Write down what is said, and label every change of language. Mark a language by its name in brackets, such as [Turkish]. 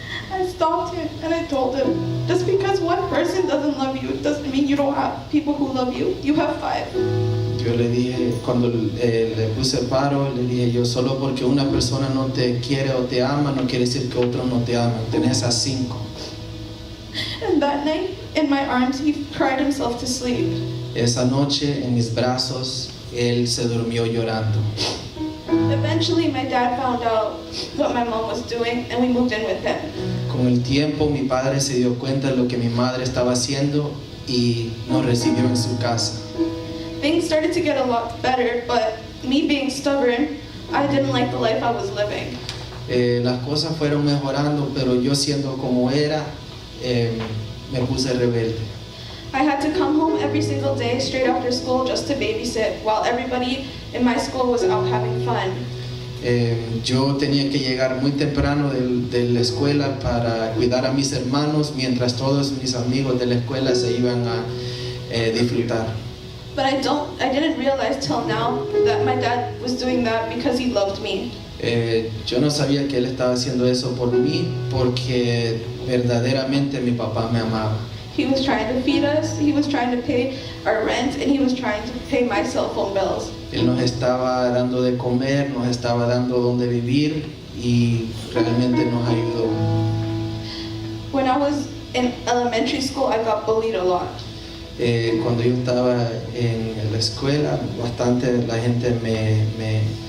[English] I stopped him and I told him, just because one person doesn't love you doesn't mean you don't have people who love you. You have 5. [Spanish] Yo le dije, cuando le puse paro, le dije yo, solo porque una persona no te quiere o te ama, no quiere decir que otro no te ama. Tenés a 5. [English] And that night, in my arms, he cried himself to sleep. [Spanish] Esa noche, en mis brazos, él se durmió llorando. [English] Eventually, my dad found out what my mom was doing, and we moved in with him. [Spanish] Con el tiempo, mi padre se dio cuenta de lo que mi madre estaba haciendo y nos recibió en su casa. [English] Things started to get a lot better, but me being stubborn, I didn't like the life I was living. [Spanish] Las cosas fueron mejorando, pero yo siendo como era, me puse rebelde. [English] I had to come home every single day straight after school just to babysit while everybody in my school was out having fun. [Spanish] Yo tenía que llegar muy temprano de la escuela para cuidar a mis hermanos mientras todos mis amigos de la escuela se iban a disfrutar. [English] But I didn't realize till now that my dad was doing that because he loved me. [Spanish] Yo no sabía que él estaba haciendo eso por mí porque verdaderamente mi papá me amaba. [English] He was trying to feed us, he was trying to pay our rent, and he was trying to pay my cell phone bills. [Spanish] Él nos estaba dando de comer, nos estaba dando donde vivir y realmente nos ayudó. [English] When I was in elementary school, I got bullied a lot. [Spanish] Cuando yo estaba en la escuela, bastante la gente me